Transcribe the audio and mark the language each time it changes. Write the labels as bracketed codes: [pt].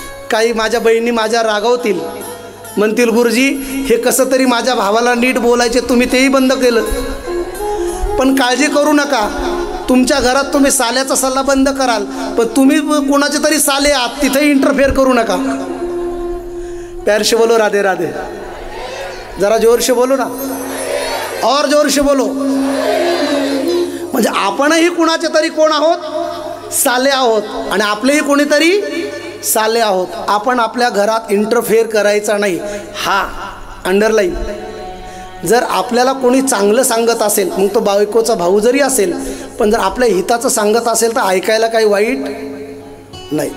[mr] काही माझ्या बहिणी माझ्या रागावतील, म्हणतील गुरुजी हे कसं तरी माझ्या भावाला नीट बोलायचे, तुम्ही तेही बंद केलं. पण काळजी करू नका, तुमच्या घरात तुम्ही साल्याचा सल्ला बंद कराल, पण तुम्ही कोणाचे तरी साले आहात तिथे इंटरफेअर करू नका. [hi] प्यार से बोलो राधे राधे. जरा जोर से बोलो ना, और जोर से बोलो. [mr] म्हणजे आपणही कुणाचे तरी कोण आहोत? साले आहोत. आणि आपलेही कोणीतरी साले आहोत. आपण आपल्या घरात इंटरफेअर करायचा नाही. हा अंडरलाईन. जर आपल्याला कोणी चांगलं सांगत असेल, मग तो बायकोचा भाऊ जरी असेल, पण जर आपल्या हिताचं सांगत असेल तर ऐकायला काही वाईट नाही.